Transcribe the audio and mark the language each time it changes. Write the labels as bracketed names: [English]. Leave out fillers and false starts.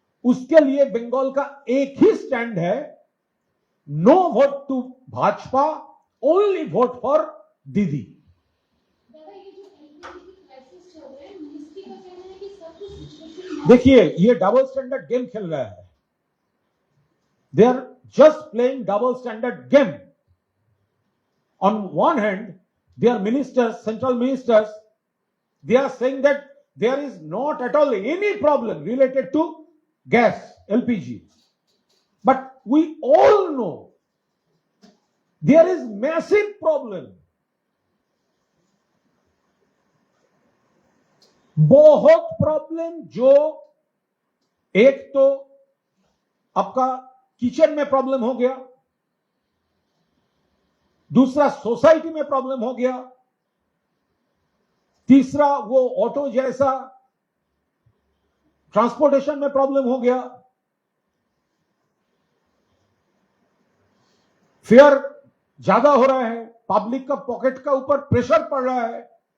[Hindi] उसके लिए बंगाल का एक ही स्टैंड है, [English] No vote to Bhajpa, only vote for Didi. [Hindi] दादा, ये जो एलपीजी की क्राइसिस चल रहा है, मिनिस्ट्री का कहना है कि सब कुछ सिचुएशन देखिए, ये डबल स्टैंडर्ड गेम खेल रहा है। [English] They are just playing double standard game. On one hand, their ministers, central ministers, they are saying that there is not at all any problem related to gas, LPG. But we all know there is massive problem. [Hindi] बहुत problem, जो एक तो आपका kitchen में problem हो गया, दूसरा society में प्रॉब्लम हो गया, तीसरा वो ऑटो जैसा ट्रांसपोर्टेशन में प्रॉब्लम हो गया, फेयर ज्यादा हो रहा है, पब्लिक का पॉकेट का ऊपर प्रेशर पड़ रहा है।